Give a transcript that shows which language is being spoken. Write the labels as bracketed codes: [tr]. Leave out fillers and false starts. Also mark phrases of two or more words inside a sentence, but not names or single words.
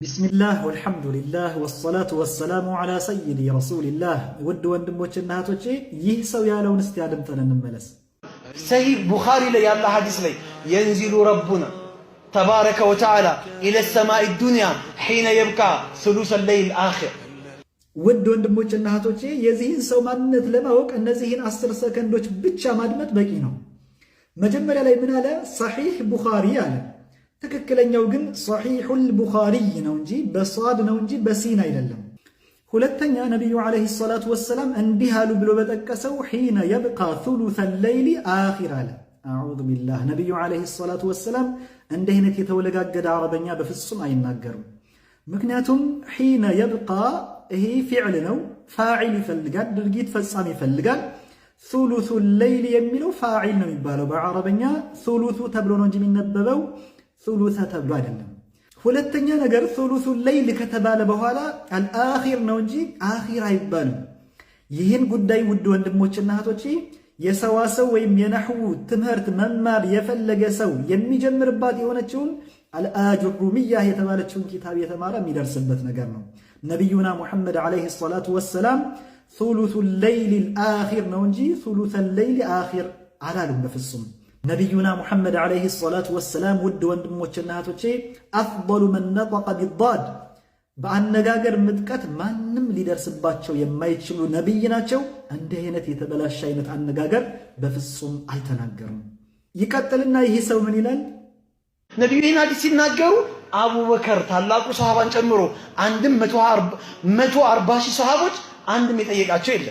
[ar] بسم الله والحمد لله والصلاة والسلام على سيدي رسول الله [am] ውድ ወንድሞችና እህቶቼ ይህ ሰው ያለውን እስቲ አድምጠን እንመለስ [ar] صحيح بخاري [am] ላይ ያለ ሐዲስ ላይ [ar] ينزل ربنا تبارك وتعالى الى السماء الدنيا حين يبقى ثلث الليل الاخر [am] ውድ ወንድሞችና እህቶቼ የዚህን ሰው ማንነት ለማወቅ እነዚህን 10 ሰከንዶች ብቻ ማድመጥ በቂ ነው። መጀመሪያ ላይ ምን አለ? ሰሒህ ቡኻሪ አለ። ትክክለኛው ግን ሰሒሁል ቡኻሪ ነው እንጂ በሷድ ነው እንጂ በሲን አይደለም። ሁለተኛ ነብዩ [ar] عليه الصلاة والسلام [am] እንዲህ አሉ ብሎ በጠቀሰው [ar] حين يبقى ثلث الليل آخر [am] አለ። [ar] أعوذ بالله። [am] ነብዩ [ar] عليه الصلاة والسلام [am] እንዲህ አይነት የተወለጋገደ አረበኛ በፍጹም አይናገሩም። ምክንያቱም [ar] حين يبقى [am] ይሄ ፊዕል ነው፣ ፋዒል ይፈልጋል፣ ድርጊት ፈጻሚ ይፈልጋል። [ar] ثلث الليل [am] የሚለው ፋዒል ነው የሚባለው በአረበኛ ثلث ተብሎ ነው እንጂ የሚነበበው ثلث ተብሎ አይደለም። ሁለተኛ ነገር [ar] ثلث الليل [am] ከተባለ በኋላ አልአኺር ነው እንጂ አኺር አይባልም። ይህን ጉዳይ ውድ ወንድሞችና እህቶቼ የሰዋሰው ወይም የነህው ትምህርት መማር የፈለገ ሰው የሚጀምርባት የሆነችውን አልአጅሩሚያ የተባለችውን ኪታብ የተማረ የሚደርስበት ነገር ነው። ነብዩና ሙሐመድ [ar] عليه الصلاة والسلام ثلث الليل الآخر [am] ነው እንጂ [ar] ثلث الليل آخر [am] አላሉም በፍጹም። ነብዩና ሙሐመድ [ar] عليه الصلاة والسلام [am] ውድ ወንድሞችና እህቶቼ [ar] أفضل من نطق بالضاد [am] በአነጋገር ምጥቀት ማንም ሊደርስባቸው የማይችሉ ነብይ ናቸው። እንዲህ አይነት የተበላሸ አይነት አነጋገር በፍጹም አይተናገሩም። ይቀጥልና ይህ ሰው ምን ይላል? ነብዩና ሐዲስ ሲናገሩ አቡበከር ታላቁ ሷሃባን ጨምሮ 140 ሺህ ሷሃቦች አንድም የጠየቃቸው የለም።